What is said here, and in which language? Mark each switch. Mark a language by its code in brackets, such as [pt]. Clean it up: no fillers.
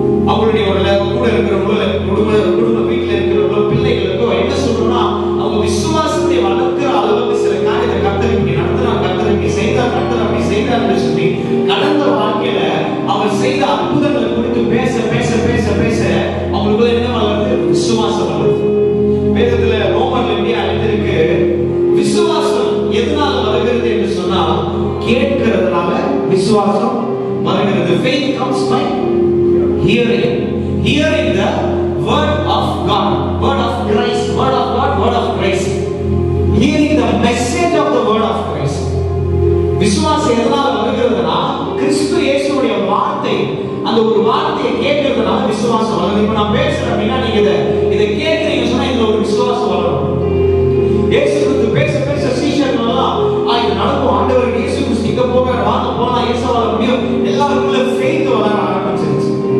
[ta] அவங்களுடைய கூட இருக்கிறவங்களோ குடும்ப வீட்டுல இருக்கிறவங்களோ பிள்ளைகளுக்கோ என்ன சொல்றோம்னா அவங்க விசுவாசத்தை வளர்க்கிற அளவுக்கு சில காரியத்தை கர்த்தர் இப்படி நடத்துறாங்க, கர்த்தர் இப்படி செய்தார், கர்த்தர் அப்படி செய்தார்னு சொல்லி கடந்த வாழ்க்கையில அவர் செய்த அற்புதங்களை குறித்து பேச பேச பேச பேச அவங்களுக்குள்ள என்ன வளருது? விசுவாசம் வளருது. வேதத்துல ரோமர்ல எப்படி அழைத்திருக்கு, விசுவாசம் எதனால வருகிறது என்று சொன்னால் கேட்கிறதுனால விசுவாசம் வருகிறது. [en] Faith comes by hearing the word of God, word of Christ, word of God, word of Christ, hearing the message of the word of Christ. [ta] விசுவாசம் எதனால வருகிறதுனா கிறிஸ்து இயேசுவுடைய வார்த்தை, அந்த ஒரு வார்த்தையை கேட்கிறதுனால விசுவாசம் வருது. இப்ப நான் பேசுறேன் அப்படின்னா நீங்க இதை கேட்கிறீங்க சொன்னா இதுல ஒரு விசுவாசம் வரும். இயேசு கிறிஸ்து பேச பேச சீஷர்களெல்லாம் இது நடக்கும், ஆண்டவர் இயேசு கிறிஸ்து இங்க போக வாங்க போனா இயேசுவால முடியும், எல்லாருக்குள்ள ஃபெய்த் வளர ஆரம்பிச்சிருச்சு.